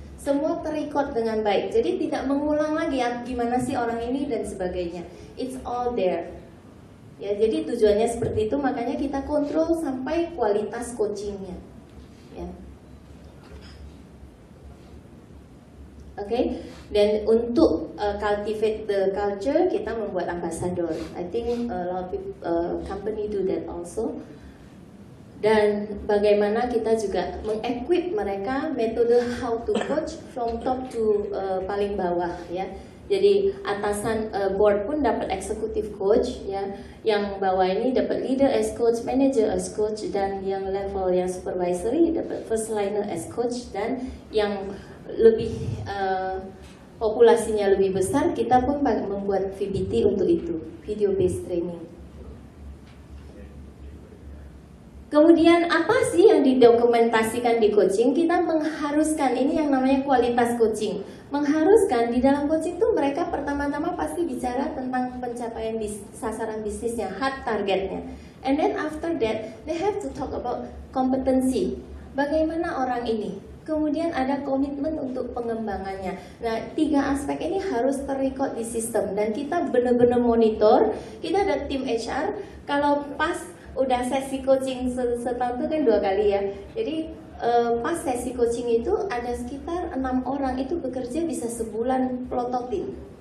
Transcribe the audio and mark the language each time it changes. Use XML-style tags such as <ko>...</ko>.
<id>Semua terrecord dengan baik, jadi tidak mengulang lagi gimana sih orang ini dan sebagainya.</id> <en>It's all there.</en> <id>Ya, jadi tujuannya seperti itu, makanya kita kontrol sampai kualitas coachingnya. Ya. Oke, dan untuk</id> <en>cultivate the culture</en> <id>kita membuat ambassador.</id> <en>I think a lot of people, company do that also.</en> <id>Dan bagaimana kita juga mengequip mereka metode</id> <en>how to coach from top to</en> <id>paling bawah ya. Jadi atasan board pun dapat executive coach ya, yang bawah ini dapat leader as coach, manager as coach, dan yang level yang supervisory dapat first liner as coach, dan yang lebih populasinya lebih besar kita pun membuat VBT untuk itu, video based training. Kemudian apa sih yang didokumentasikan di coaching? Kita mengharuskan, ini yang namanya kualitas coaching. Mengharuskan di dalam coaching itu mereka pertama-tama pasti bicara tentang pencapaian sasaran bisnisnya, hard targetnya.</id> <en>And then after that, they have to talk about kompetensi.</en> <id>Bagaimana orang ini? Kemudian ada komitmen untuk pengembangannya. Nah, 3 aspek ini harus terrecord di sistem. Dan kita benar-benar monitor. Kita ada tim HR, kalau pas udah sesi coaching setahun itu kan 2 kali ya. Jadi pas sesi coaching itu ada sekitar 6 orang itu bekerja bisa sebulan prototin.</id>